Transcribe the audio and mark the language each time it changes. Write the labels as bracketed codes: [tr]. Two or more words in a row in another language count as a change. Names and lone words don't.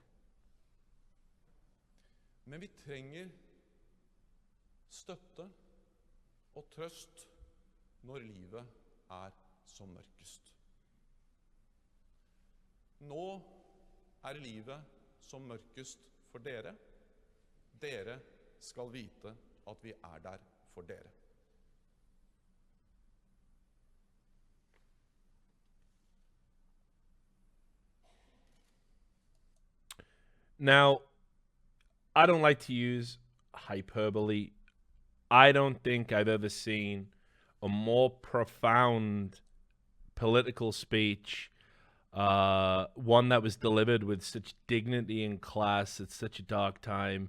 [no] Men vi trenger støtte og trøst når livet er som mørkest. Nå er livet som mørkest for dere. Dere skal vite at vi er der for dere. [en] Now, I don't like to use hyperbole. I don't think I've ever seen a more profound political speech, one that was delivered with such dignity and class at such a dark time.